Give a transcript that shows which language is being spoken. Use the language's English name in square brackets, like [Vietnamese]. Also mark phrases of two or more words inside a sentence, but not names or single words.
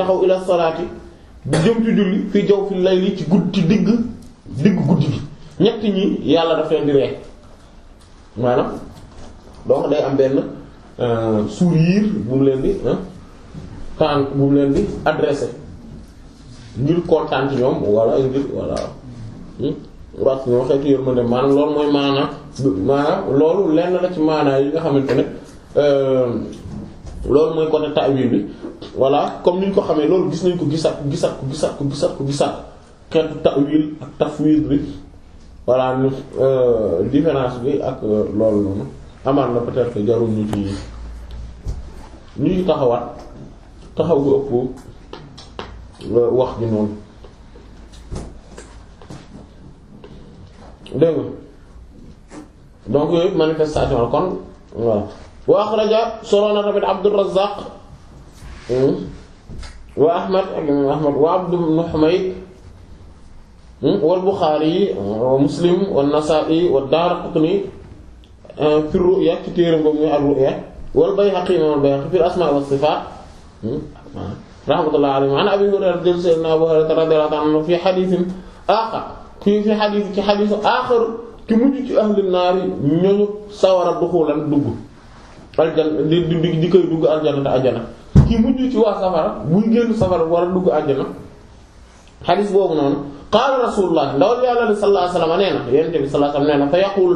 [Wolof] taxaw [Arabic] إلى الصلاة [Wolof] di jëm ci julli fii jaw [Arabic] في الليل [Wolof] ci digg guddi gi ñett ñi yàlla daf leen di ree maanaam donc day am benn sourire bu mu leen di tànk bu mu leen di adressé ngir kontaan ci ñoom wala ngir wala wax ñoo xeetu yërmande maanaam loolu mooy maanaam loolu lenn la ci maanaa yi nga xamante ne loolu mooy côté ta'wil bi [French] voilà comme [Wolof] ni ñu ko xamee loolu gis nañ ko gisaat xeetu ta'wil ak tafwid bi [French] voilà différence [Wolof] bi ak loolu noonu amaan na [French] peut-être que [Wolof] jarul ñu ci taxaw gu ëpp wax ji noonu dégg nga donc yooyu manifestation la kon voilà [Arabic] وأخرج [Wolof] solo na tamit [Arabic] عبد الرزاق وأحمد ak imam Ahmad وعبد بن حميد والبخاري ومسلم والنسائي والدارقطني في الرؤية [Wolof] ci téeram boobu muy [Arabic] الرؤية والبيهقي الإمام البيهقي في الأسماء والصفات رحمة الله عليه عن أبي هريرة سيدنا أبو هريرة رضي الله عنه في حديث آخر [Wolof] ci [Arabic] حديث آخر [Wolof] ki mujj ci [Arabic] أهل النار [Wolof] ñooñu sawara duxulan dugg aljanna di koy dugg aljanna te aljanna ki mujj ci waa safara buy génn safara war a dugg aljanna hadith boobu noonu [Arabic] قال رسول الله [Wolof] ndawal yàlla [Arabic] صلى الله عليه وسلم [Wolof] nee na yonent bi [Arabic] صلى الله عليه وسلم [Wolof] nee na [Arabic] فيقول